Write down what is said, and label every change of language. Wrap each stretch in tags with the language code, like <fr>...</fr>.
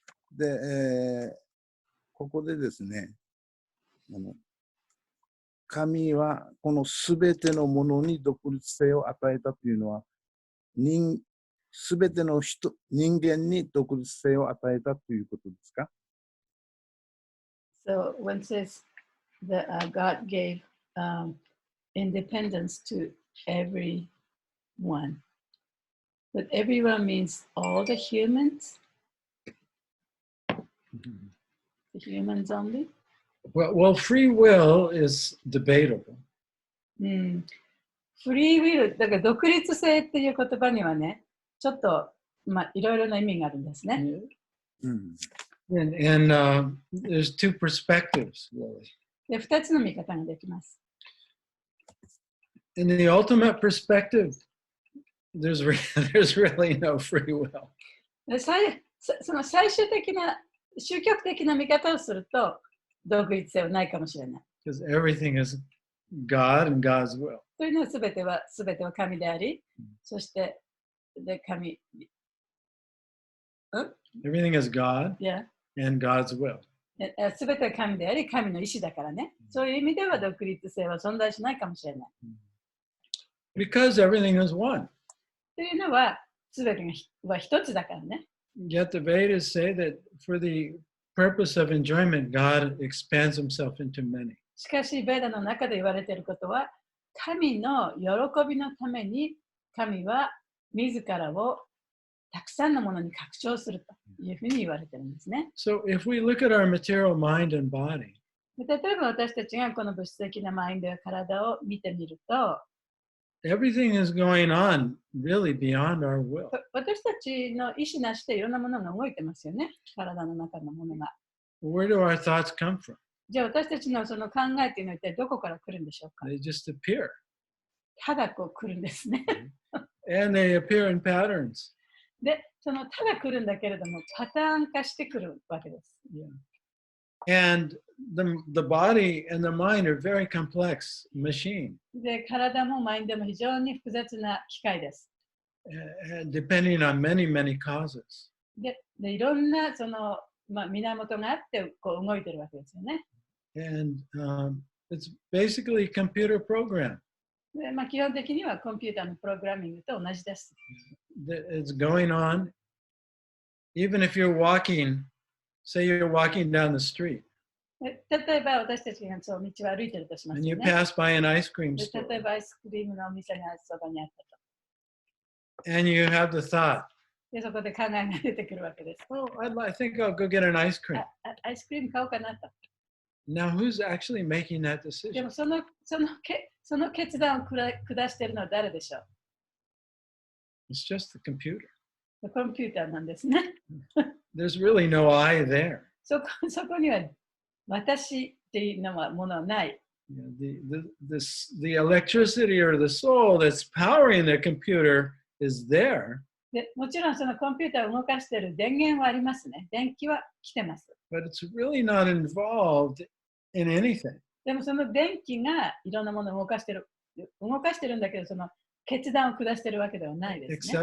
<ja>で、ここでですね、神はこのすべてのものに独立性を与えたというのは、すべての人間に独立性を与えたということですか？</ja> <en>So when it says that God gave independence to everyone, but everyone means all the humans? The humans only? Well, free will is debatable.</en> <ja>フリーウィル、だから独立性っていう言葉にはね、ちょっといろいろな意味があるんですね。</ja> <en>And there's two perspectives, really.</en> <ja>で、2つの見方ができます。</ja> <en>In the ultimate perspective, there's really no free will.</en> <ja>その最終的な、終極的な見方をすると、独立性はないかもしれない。</ja> <en>Because everything is God and God's will.</en> <ja>というのはすべては神であり、そして神。</ja> <en>Everything is God and God's will.</en> <ja>すべては神であり、神の意志だからね。そういう意味では独立性は存在しないかもしれない。</ja> <en>Because everything is one.</en> <ja>というのは、すべてが一つだからね。</ja> <en>Yet the Vedas say that for the purpose of enjoyment, God expands himself into many.</en> <ja>しかし、ベーダの中で言われていることは、神の喜びのために、神は自らをたくさんのものに拡張するというふうに言われているんですね。</ja> <en>So if we look at our material mind and body,</en> <ja>例えば私たちがこの物質的なマインドや体を見てみると、</ja> <en>everything is going on really beyond our will.</en> <ja>私たちの意思なしでいろんなものが動いてますよね。体の中のものが。</ja> <en>Where do our thoughts come from?</en> <ja>じゃあ私たちのその考えっていうのは一体どこから来るんでしょうか？</ja> <en>They just appear.</en> <ja>ただこう来るんですね。</ja> <en>And they appear in patterns.</en> <ja>で、そのただ来るんだけれども、パターン化してくるわけです。</ja> <en>Yeah. And the body and the mind are very complex machine.</en> <ja>で、体もマインドも非常に複雑な機械です。</ja> <en>Depending on many, many causes.</en> <ja>で、いろんなその、源があってこう動いてるわけですよね。</ja> <en>And it's basically a computer program.</en> <ja>で基本的にはコンピューターのプログラミングと同じです。</ja> <en>It's going on. Even if you're walking, say you're walking down the street.</en> <ja>例えば私たちがそう道を歩いてるとします</ja> <en>And you</en> <ja>よね。</ja> <en>pass by an ice cream</en> <ja>で</ja> <en>store.</en> <ja>例えばアイスクリームのお店がそばにあったと。</ja> <en>And you have the thought,</en> <ja>で、そこで考えが出てくるわけです。</ja> <en>Oh, I think I'll go get an ice cream.</en> <ja>アイスクリーム買おうかなと。</ja> <en>Now, who's actually making that</en> <ja>で</ja> <en>decision?</en> <ja>もその決断を下しているのは誰でしょ</ja> <en>It's just the computer.</en> <ja>う？コンピューターなんですね。</ja> <en>There's really no I there.</en> <ja>そこには私っていうのはものはない。</ja> <en>The electricity or the soul that's powering the computer is there.</en> <ja>でもちろんそのコンピューターを動かしている電源はありますね。電気は来てます。</ja> <en>But it's really not involved in anything.</en> <ja>でもその電気がいろんなものを動かしてるんだけど、その決断を下しているわけではないですね。</ja>